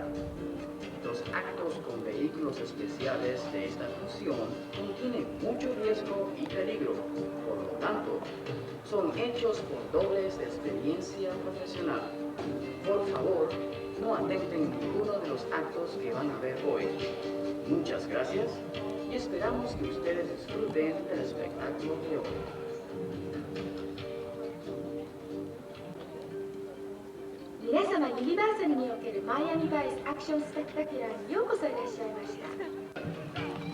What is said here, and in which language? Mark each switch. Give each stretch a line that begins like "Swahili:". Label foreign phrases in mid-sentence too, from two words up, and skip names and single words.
Spanish: Los actos con vehículos especiales de esta función contienen mucho riesgo y peligro, por lo tanto, son hechos por dobles de experiencia profesional. Por favor, no atenten ninguno de los actos que van a ver hoy. Muchas gracias y esperamos que ustedes disfruten del espectáculo de hoy.
Japanese: 皆様、ユニバーサルにおけるマイアミバイスアクションスペクタキュラーにようこそいらっしゃいました。